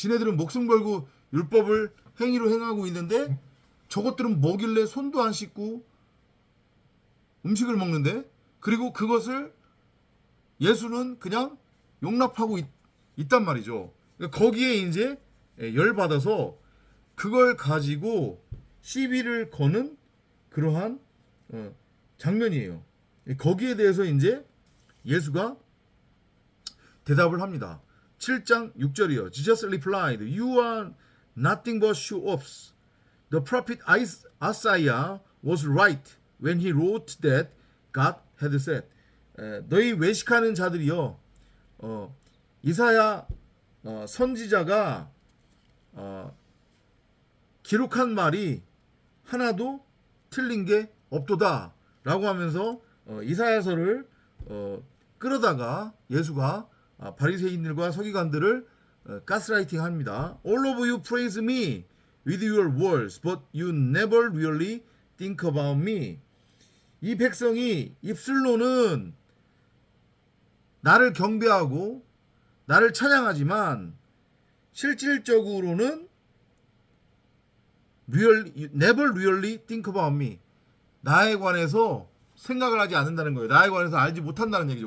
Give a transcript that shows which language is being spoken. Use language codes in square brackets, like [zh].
[ko] 지네들은 목숨 걸고 율법을 행위로 행하고 있는데 저것들은 뭐길래 손도 안 씻고 음식을 먹는데, 그리고 그것을 예수는 그냥 용납하고 있단 말이죠. 거기에 이제 열받아서 그걸 가지고 시비를 거는 그러한 장면이에요. 거기에 대해서 이제 예수가 대답을 합니다. 7장 6절이요. [en] Jesus replied, You are nothing but show-offs. The prophet Isaiah was right when he wrote that God had said. [ko] 너희 외식하는 자들이요. 이사야 선지자가 기록한 말이 하나도 틀린 게 없도다 라고 하면서 이사야서를 끌어다가 예수가 바리새인들과 서기관들을 가스라이팅 합니다. [en] All of you praise me with your words, but you never really think about me. [ko] 이 백성이 입술로는 나를 경배하고 나를 찬양하지만 실질적으로는 [en] never really think about me. [ko] 나에 관해서 생각을 하지 않는다는 거예요. 나에 관해서 알지 못한다는 얘기죠.